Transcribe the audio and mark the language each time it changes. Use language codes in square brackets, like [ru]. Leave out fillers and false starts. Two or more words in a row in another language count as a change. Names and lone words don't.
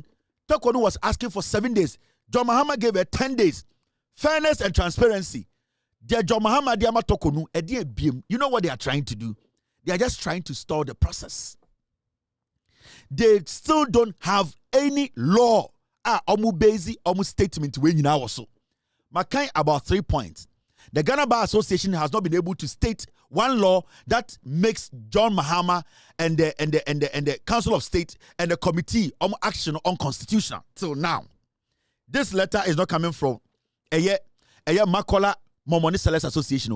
[en] Tokonu was asking for 7 days. John Mahama gave her 10 days. Fairness and transparency. Dear John Mahama, Diama Tokonu, you know what they are trying to do? They are just trying to stall the process. They still don't have any law omu base omu statement when you now also. Makai about 3 points. The Ghana Bar Association has not been able to state one law that makes John Mahama and the Council of State and the Committee on Action unconstitutional till now. This letter is not coming from Makola Momoni Sellers Association.